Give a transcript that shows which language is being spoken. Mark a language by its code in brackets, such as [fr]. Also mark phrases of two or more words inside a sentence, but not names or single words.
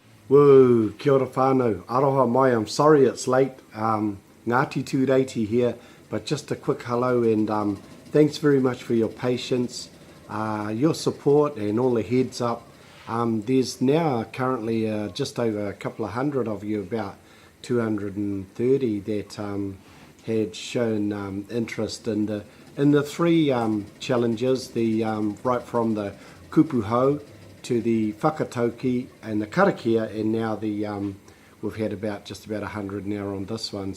[mi] Woo, kia ora whānau, aroha mai, [en] I'm sorry it's late, Ngāti Tūreiti here, but just a quick hello and thanks very much for your patience, your support and all the heads up. There's now currently just over a couple of hundred of you, about 230 that had shown interest in the three challenges, the right from the kupuhau to the whakatauki and the karakia, and now the we've had just about 100 now on this one.